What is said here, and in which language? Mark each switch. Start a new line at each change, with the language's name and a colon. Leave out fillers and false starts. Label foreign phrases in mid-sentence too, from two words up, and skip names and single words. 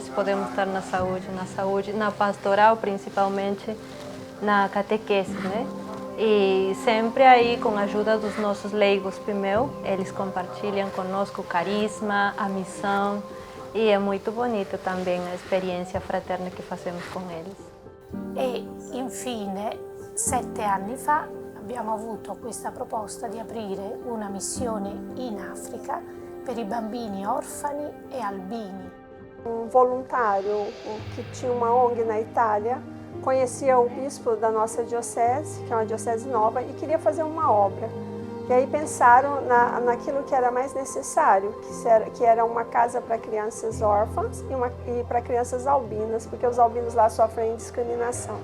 Portuguese: Se podemos estar na saúde, na pastoral, principalmente na catequese, né? E sempre aí, com a ajuda dos nossos leigos primeiro, eles compartilham conosco o carisma, a missão, e é muito bonito também a experiência fraterna que fazemos com eles.
Italian: E infine, 7 anni fa, abbiamo avuto questa proposta di aprire una missione in Africa per i bambini orfani e albini.
Portuguese: Um voluntário que tinha uma ONG na Itália conhecia o bispo da nossa diocese, que é uma diocese nova, e queria fazer uma obra. E aí pensaram naquilo que era mais necessário, que era uma casa para crianças órfãs e para crianças albinas, porque os albinos lá sofrem discriminação.